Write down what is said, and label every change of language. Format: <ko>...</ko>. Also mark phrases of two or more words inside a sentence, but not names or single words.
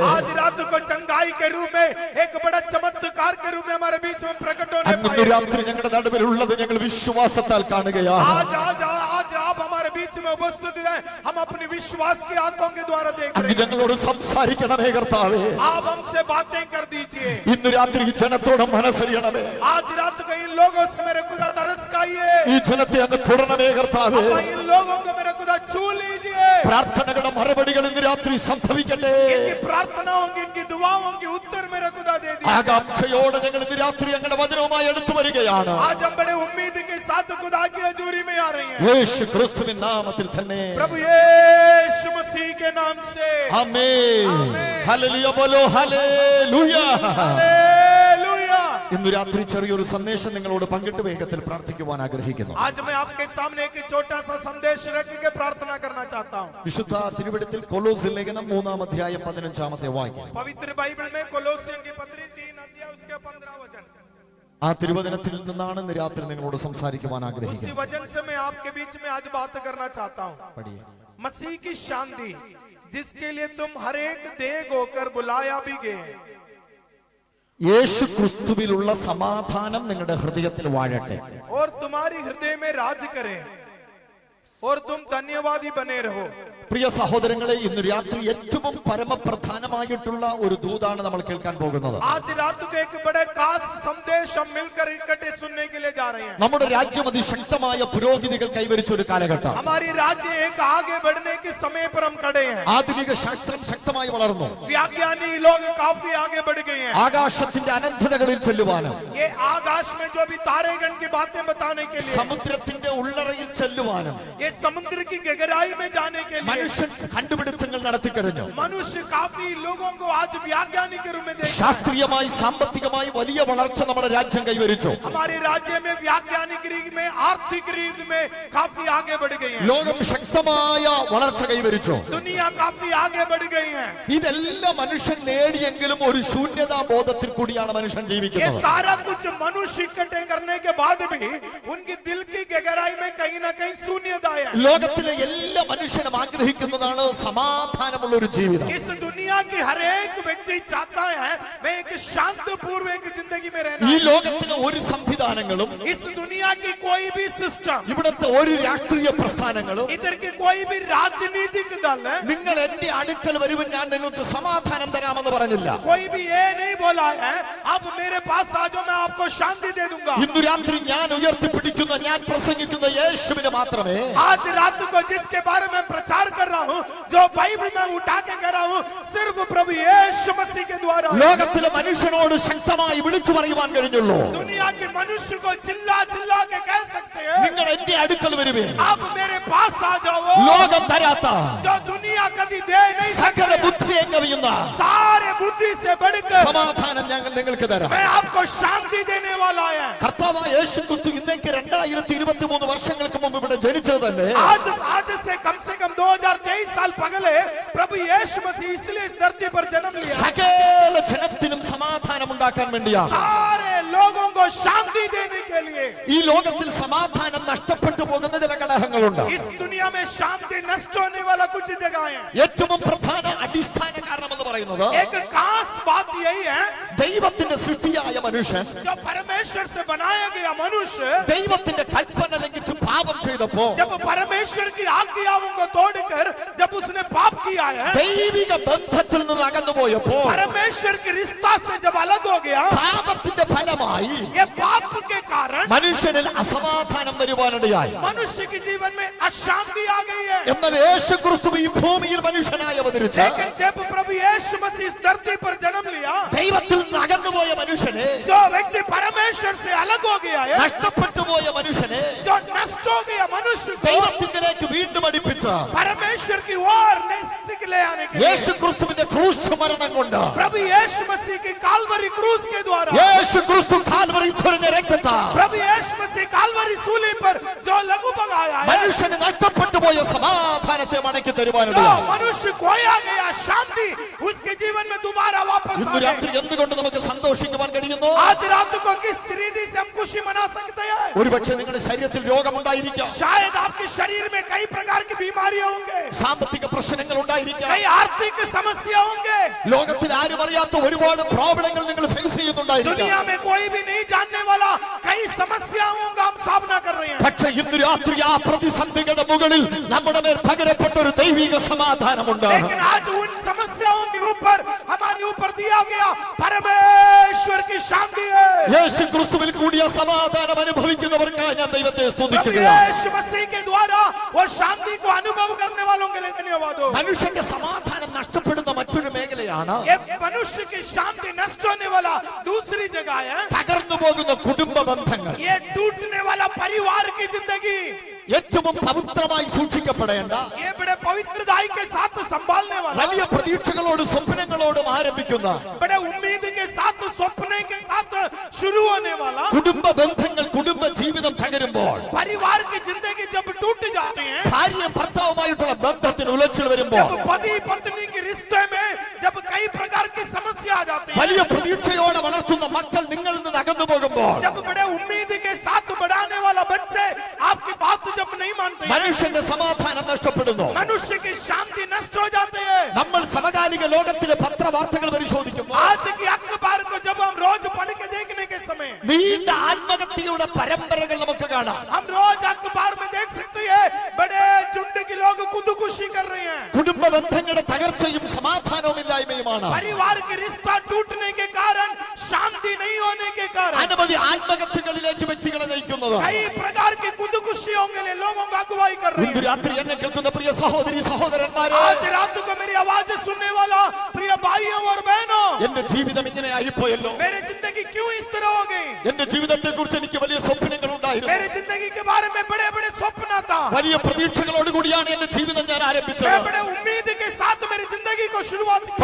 <hi>आज रात को चंगाई के रूप में एक बड़ा चमत्कार के रूप में हमारे बीच में प्रकट होने</hi> <ml>ഇന്ന്</ml> <hi>पाए।</hi> <ml>രാത്രി ഞങ്ങളുടെ നടുവിൽ ഉള്ളത് ഞങ്ങൾ വിശ്വാസത്താൽ കാണുകയാണ്.</ml> <hi>आज आज आज आप हमारे बीच में उपस्थित हैं, हम अपने विश्वास की आंखों के द्वारा देख रहे</hi> <ml>അങ്ങ്</ml> <hi>हैं।</hi> <ml>ഞങ്ങളോട് സംസാരിക്കണമേ കർത്താവേ.</ml> <hi>आप हमसे बातें कर दीजिए।</hi> <ml>ഇന്ന് രാത്രി ഈ ജനത്തോട് മനസ്സറിയണമേ.</ml> <hi>आज रात को इन लोगों से मेरे खुदा तरस खाइए।</hi> <ml>ഈ ജനത്തെ അങ്ങ് തുടരണമേ കർത്താവേ.</ml> <hi>इन लोगों को मेरे खुदा छू लीजिए।</hi> <ml>പ്രാർത്ഥനകളുടെ മറുപടികൾ ഇന്ന് രാത്രി സംഭവിക്കട്ടെ.</ml> <hi>इनकी प्रार्थनाओं की, इनकी दुआओं की उत्तर मेरे खुदा दे दीजिए।</hi> <ml>ആകാംക്ഷയോടെ ഞങ്ങൾ ഇന്ന് രാത്രി ഞങ്ങളുടെ വചനവുമായി എടുത്തു വരികയാണ്.</ml> <hi>आज हम बड़े उम्मीद के साथ खुदा की हजूरी में आ रहे हैं।</hi> <ml>യേശു ക്രിസ്തുവിൻ നാമത്തിൽ തന്നെ.</ml> <hi>प्रभु यीशु मसीह के नाम से</hi> <ml>ആമേൻ. ഹല്ലേലൂയ ബോലോ ഹല്ലേലൂയ.</ml> <hi>हालेलुया।</hi> <ml>ഇന്ന് രാത്രി ചെറിയൊരു സന്ദേശം നിങ്ങളോട് പങ്കിട്ട് വേഗത്തിൽ പ്രാർത്ഥിക്കുവാൻ ആഗ്രഹിക്കുന്നു.</ml> <hi>आज मैं आपके सामने एक छोटा सा संदेश रख के प्रार्थना करना चाहता हूँ।</hi> <ml>വിശുദ്ധ തിരുവെഴുത്തിൽ കൊലോസ്യ ലേഖനം 3-ാം അധ്യായം 15-ാമത്തെ വാക്യം.</ml> <hi>पवित्र बाइबल में कोलोसियों की पत्री 3 अध्याय उसके 15 वचन।</hi> <ml>ആ തിരുവചനത്തിൽ നിന്നാണ് ഇന്ന് രാത്രി നിങ്ങളോട് സംസാരിക്കുവാൻ</ml> <hi>उसी</hi> <ml>ആഗ്രഹിക്കുന്നത്.</ml> <hi>वचन से मैं आपके बीच में आज बात करना चाहता हूँ।</hi> <ml>പഠിയേ.</ml> <hi>मसीह की शांति जिसके लिए तुम हर एक देग होकर बुलाया भी गए।</hi> <ml>യേശു ക്രിസ്തുവിലുള്ള സമാധാനം നിങ്ങളുടെ ഹൃദയത്തിൽ വാഴട്ടെ.</ml> <hi>और तुम्हारी हृदय में राज करे और तुम धन्यवादी बने रहो।</hi> <ml>പ്രിയ സഹോദരങ്ങളെ, ഇന്ന് രാത്രി ഏറ്റവും പരമപ്രധാനമായിട്ടുള്ള ഒരു ദൂതാണ് നമ്മൾ കേൾക്കാൻ പോകുന്നത്.</ml> <hi>आज रात को एक बड़े खास संदेश हम मिलकर इकट्ठे सुनने के लिए जा रहे हैं।</hi> <ml>നമ്മുടെ രാജ്യം അതിശക്തമായ പുരോഗതികൾ കൈവരിച്ച ഒരു കാലഘട്ടം.</ml> <hi>हमारी राज्य एक आगे बढ़ने के समय पर हम खड़े हैं।</hi> <ml>ആധുനിക ശാസ്ത്രം ശക്തമായി വളർന്നു.</ml> <hi>विज्ञानी लोग काफी आगे बढ़ गए हैं।</hi> <ml>ആകാശത്തിന്റെ അനന്തതകളിൽ ചെല്ലുവാനും</ml> <hi>ये आकाश में जो भी तारेगण की बातें बताने के लिए,</hi> <ml>സമുദ്രത്തിന്റെ ഉള്ളറയിൽ ചെല്ലുവാനും</ml> <hi>ये समुद्र की गहराई में जाने के लिए</hi> <ml>മനുഷ്യൻ കണ്ടുപിടുത്തങ്ങൾ നടത്തിക്കഴിഞ്ഞു.</ml> <hi>मनुष्य काफी लोगों को आज वैज्ञानिक रूप में देखता है।</hi> <ml>ശാസ്ത്രീയമായി സാമ്പത്തികമായി വലിയ വളർച്ച നമ്മുടെ രാജ്യം കൈവരിച്ചു.</ml> <hi>हमारे राज्य में वैज्ञानिक रीत में, आर्थिक रीत में काफी आगे बढ़ गई है।</hi> <ml>ലോകം ശക്തമായ വളർച്ച കൈവരിച്ചു.</ml> <hi>दुनिया काफी आगे बढ़ गई है।</hi> <ml>ഇതെല്ലാം മനുഷ്യൻ നേടിയെങ്കിലും ഒരു ശൂന്യതാ ബോധത്തിൽ കൂടിയാണ് മനുഷ്യൻ</ml> <hi>ये</hi> <ml>ജീവിക്കുന്നത്.</ml> <hi>सारा कुछ मनुष्य इकट्ठे करने के बाद भी उनकी दिल की गहराई में कहीं ना कहीं शून्यता है।</hi> <ml>ലോകത്തിലെ എല്ലാ മനുഷ്യനും ആഗ്രഹിക്കുന്നതാണ് സമാധാനമുള്ള ഒരു ജീവിതം.</ml> <hi>इस दुनिया की हर एक व्यक्ति चाहता है मैं एक शांतिपूर्ण एक जिंदगी में रहना</hi> <ml>ഈ</ml> <hi>है।</hi> <ml>ലോകത്തിലെ ഒരു സംവിധാനങ്ങളും</ml> <hi>इस दुनिया की कोई भी सिस्टम,</hi> <ml>ഇവിടുത്തെ ഒരു രാഷ്ട്രീയ പ്രസ്ഥാനങ്ങളും</ml> <hi>इधर की कोई भी राजनीतिक दल है,</hi> <ml>നിങ്ങൾ എന്റെ അടുക്കൽ വരുമ്പോൾ ഞാൻ നിങ്ങൾക്ക് സമാധാനം തരാമെന്ന് പറഞ്ഞില്ല.</ml> <hi>कोई भी ये नहीं बोला है अब मेरे पास आ जाओ मैं आपको शांति दे दूंगा।</hi> <ml>ഇന്നു രാത്രി ഞാൻ ഉയർത്തിപ്പിടിക്കുന്ന ഞാൻ പ്രസംഗിക്കുന്ന യേശുവിന് മാത്രമേ</ml> <hi>आज रात को जिसके बारे में प्रचार कर रहा हूँ, जो बाइबल में उठा के कर रहा हूँ, सिर्फ प्रभु यीशु मसीह के द्वारा।</hi> <ml>ലോകത്തിലെ മനുഷ്യനോട് ശക്തമായി വിളിച്ചു പറയുവാൻ കഴിഞ്ഞുള്ളൂ.</ml> <hi>दुनिया के मनुष्य को चिल्ला चिल्ला के कह सकते हैं</hi> <ml>നിങ്ങൾ എന്റെ അടുക്കൽ വരുവേ.</ml> <hi>आप मेरे पास आ जाओ।</hi> <ml>ലോകം തരാത്ത</ml> <hi>जो दुनिया कभी दे नहीं</hi> <ml>സകല</ml> <hi>सकती,</hi> <ml>ബുദ്ധിയെ കവിയുന്ന</ml> <hi>सारे बुद्धि से बढ़कर</hi> <ml>സമാധാനം ഞങ്ങൾ നിങ്ങൾക്ക് തരാം.</ml> <hi>मैं आपको शांति देने वाला है।</hi> <ml>കർത്താവായ യേശു ക്രിസ്തു ഇന്നേക്ക് 2023 വർഷങ്ങൾക്ക് മുമ്പ് ഇവിടെ ജനിച്ചത് തന്നെ</ml> <hi>आज से कम 2023 साल पहले प्रभु यीशु मसीह इसलिए इस धरती पर जन्म लिया,</hi> <ml>സകല ജനത്തിനും സമാധാനം ഉണ്ടാക്കാൻ വേണ്ടിയാണ്.</ml> <hi>सारे लोगों को शांति देने के लिए।</hi> <ml>ഈ ലോകത്തിൽ സമാധാനം നഷ്ടപ്പെട്ടു പോകുന്ന ചില ഘടകങ്ങളുണ്ട്.</ml> <hi>इस दुनिया में शांति नष्ट होने वाला कुछ जगह है।</hi> <ml>ഏറ്റവും പ്രധാന അടിസ്ഥാന കാരണം എന്ന് പറയുന്നത്</ml> <hi>एक खास बात यही है</hi> <ml>ദൈവത്തിന്റെ സൃഷ്ടിയായ മനുഷ്യൻ</ml> <hi>जो परमेश्वर से बनाया गया मनुष्य</hi> <ml>ദൈവത്തിന്റെ കൽപ്പന ലംഘിച്ച് പാപം ചെയ്തപ്പോ</ml> <hi>जब परमेश्वर की आज्ञाओं को तोड़कर जब उसने पाप किया है</hi> <ml>ദൈവിക ബന്ധത്തിൽ നിന്ന് അകന്നുപോയപ്പോ</ml> <hi>परमेश्वर के रिश्ता से जब अलग हो गया</hi> <ml>പാപത്തിന്റെ ഫലമായി</ml> <hi>ये पाप के कारण</hi> <ml>മനുഷ്യനിൽ അസമാധാനം വരുവാനിടയായി.</ml> <hi>मनुष्य के जीवन में अशांति आ गई है।</hi> <ml>എന്നാൽ യേശുക്രിസ്തു ഈ ഭൂമിയിൽ മനുഷ്യനായി അവതരിച്ച</ml> <hi>लेकिन जब प्रभु यीशु मसीह इस धरती पर जन्म लिया</hi> <ml>ദൈവത്തിൽ നിന്ന് അകന്നുപോയ മനുഷ്യനെ,</ml> <hi>जो व्यक्ति परमेश्वर से अलग हो गया है</hi> <ml>നഷ്ടപ്പെട്ടു പോയ മനുഷ്യനെ</ml> <hi>जो नष्ट हो गया मनुष्य को</hi> <ml>ദൈവത്തിലേക്ക് വീണ്ടും അടുപ്പിച്ച</ml> <hi>परमेश्वर की ओर नजदीक ले आने के लिए</hi> <ml>യേശുക്രിസ്തുവിന്റെ ക്രൂശ് മരണം കൊണ്ട്,</ml> <hi>प्रभु यीशु मसीह की कालवरी क्रूस के द्वारा</hi> <ml>യേശുക്രിസ്തു കാൽവരിയിൽ ചൊരിഞ്ഞ രക്തത്താൽ</ml> <hi>प्रभु यीशु मसीह कालवरी सूली पर जो लघु बगाया है</hi> <ml>മനുഷ്യന് നഷ്ടപ്പെട്ടു പോയ സമാധാനത്തെ മടക്കി</ml> <hi>जो</hi> <ml>തരുവാനിടയായി.</ml> <hi>मनुष्य खोया गया शांति उसके जीवन में दोबारा वापस आ</hi> <ml>ഇന്ന്</ml> <hi>गई।</hi> <ml>രാത്രി എന്തുകൊണ്ട് നമുക്ക് സന്തോഷിക്കുവാൻ കഴിയുന്നു?</ml> <hi>आज रात को किस रीति से हम खुशी मना सकते हैं?</hi> <ml>ഒരുപക്ഷെ നിങ്ങളുടെ ശരീരത്തിൽ രോഗമുണ്ടായിരിക്കാം,</ml> <hi>शायद आपके शरीर में कई प्रकार की बीमारियां होंगे,</hi> <ml>സാമ്പത്തിക പ്രശ്നങ്ങൾ ഉണ്ടായിരിക്കാം,</ml> <hi>कई आर्थिक समस्या होंगे,</hi> <ml>ലോകത്തിൽ ആരും അറിയാത്ത ഒരുപാട് പ്രോബ്ലങ്ങൾ നിങ്ങൾ ഫേസ് ചെയ്യുന്നുണ്ടായിരിക്കാം.</ml> <hi>दुनिया में कोई भी नहीं जानने वाला कई समस्याओं का हम सामना कर रहे हैं।</hi> <ml>പക്ഷെ ഇന്ന് രാത്രി ആ പ്രതിസന്ധികളുടെ മുകളിൽ നമ്മുടെ മേൽ പകരപ്പെട്ട ഒരു ദൈവിക സമാധാനമുണ്ട്.</ml> <hi>लेकिन आज उन समस्याओं के ऊपर हमारे ऊपर दिया गया परमेश्वर की शांति है।</hi> <ml>യേശു ക്രിസ്തുവിൽ കൂടിയ സമാധാനം അനുഭവിക്കുന്നവർക്കായി ഞാൻ ദൈവത്തെ</ml> <hi>प्रभु</hi> <ml>സ്തുതിക്കുകയാണ്.</ml> <hi>यीशु मसीह के द्वारा वो शांति को अनुभव करने वालों के लिए धन्यवाद हो।</hi> <ml>മനുഷ്യന്റെ സമാധാനം നഷ്ടപ്പെടുന്ന മറ്റൊരു മേഖലയാണ്</ml> <hi>ये मनुष्य की शांति नष्ट होने वाला दूसरी जगह है,</hi> <ml>തകർന്നു പോകുന്ന കുടുംബ ബന്ധങ്ങൾ.</ml> <hi>ये टूटने वाला परिवार की जिंदगी।</hi> <ml>ഏറ്റവും പവിത്രമായി സൂക്ഷിക്കപ്പെടേണ്ട,</ml> <hi>ये बड़े पवित्रताई के साथ संभालने वाला,</hi> <ml>വലിയ പ്രതീക്ഷകളോടും സ്വപ്നങ്ങളോടും ആരംഭിക്കുന്ന</ml> <hi>बड़े उम्मीद के साथ स्वप्न के साथ शुरू होने वाला</hi> <ml>കുടുംബ ബന്ധങ്ങൾ, കുടുംബ ജീവിതം തകരുമ്പോൾ,</ml> <hi>परिवार की जिंदगी जब टूट जाते हैं,</hi> <ml>ഭാര്യയും ഭർത്താവുമായിട്ടുള്ള ബന്ധത്തിന് ഉലച്ചിൽ വരുമ്പോൾ,</ml> <hi>जब पति पत्नी के रिश्ते में जब कई प्रकार की समस्या आ जाती है,</hi> <ml>വലിയ പ്രതീക്ഷയോടെ വളർത്തുന്ന മക്കൾ നിങ്ങളിൽ നിന്ന് അകന്നു പോകുമ്പോൾ,</ml> <hi>जब बड़े उम्मीद के साथ बढ़ाने वाला बच्चे आपकी बात जब नहीं मानते हैं,</hi> <ml>മനുഷ്യന്റെ സമാധാനം നഷ്ടപ്പെടുന്നു.</ml> <hi>मनुष्य की शांति नष्ट हो जाती है।</hi> <ml>നമ്മൾ സമകാലിക ലോകത്തിലെ പത്രവാർത്തകൾ പരിശോധിക്കുമ്പോൾ</ml> <hi>आज की अखबार को जब हम रोज पढ़ के देखने के समय</hi> <ml>നീണ്ട ആത്മഹത്യയുടെ പരമ്പരകൾ നമുക്ക് കാണാം.</ml> <hi>हम रोज अखबार में देख सकते हैं बड़े झुंड के लोग खुदकुशी कर रहे हैं।</hi> <ml>കുടുംബ ബന്ധങ്ങളുടെ തകർച്ചയും സമാധാനവുമില്ലായ്മയുമാണ്</ml> <hi>परिवार के रिश्ता टूटने के कारण, शांति नहीं होने के कारण</hi> <ml>അനവധി ആത്മഹത്യകളിലേക്ക് വ്യക്തികളെ നയിക്കുന്നത്.</ml> <hi>कई प्रकार की खुदकुशियों के लिए लोगों का अगुवाई कर रहे</hi> <ml>ഇന്ന്</ml> <hi>हैं।</hi> <ml>രാത്രി എന്നെ കേൾക്കുന്ന പ്രിയ സഹോദരി സഹോദരന്മാരെ,</ml> <hi>आज रात को मेरी आवाज सुनने वाला प्रिय भाइयों और बहनों,</hi> <ml>എന്റെ ജീവിതം ഇങ്ങനെ ആയിപ്പോയല്ലോ.</ml> <hi>मेरी जिंदगी क्यों इस तरह हो गई?</hi> <ml>എന്റെ ജീവിതത്തെ കുറിച്ച് എനിക്ക് വലിയ സ്വപ്നങ്ങൾ ഉണ്ടായിരുന്നു.</ml> <hi>मेरी जिंदगी के बारे में बड़े बड़े स्वप्न था,</hi> <ml>വലിയ പ്രതീക്ഷകളോട് കൂടിയാണ് എന്റെ ജീവിതം ഞാൻ</ml> <hi>मैं</hi> <ml>ആരംഭിച്ചത്.</ml> <hi>बड़े उम्मीद के साथ मेरी जिंदगी को शुरुआत की,</hi>